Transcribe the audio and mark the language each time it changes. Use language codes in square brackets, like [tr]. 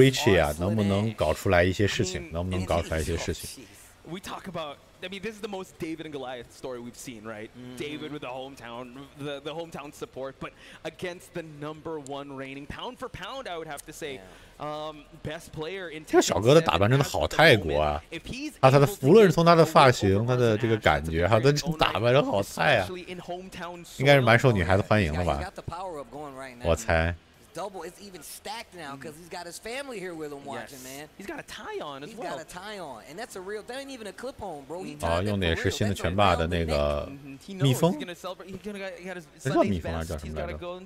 [zh] Richie 啊，能不能搞出来一些事情？能不能搞出来一些事情？ [en] We talk about, I mean, this is the most David and Goliath story we've seen, right? David with the hometown support, but against the #1 reigning pound for pound, I would have to say, best player in. [zh] 这小哥的打扮真的好泰国啊！他的无论是从他的发型、他的这个感觉，还有他这打扮真好泰啊！应该是蛮受女孩子欢迎的吧？我猜。 [en] Double, it's even stacked now because he's got his family here with him watching, man. He's got a tie on as well. He's got a tie on, and that's a real. That ain't even a clip on, bro. [zh] 啊，用的也是新的拳霸的那个蜜蜂，这叫蜜蜂还是叫什么来着？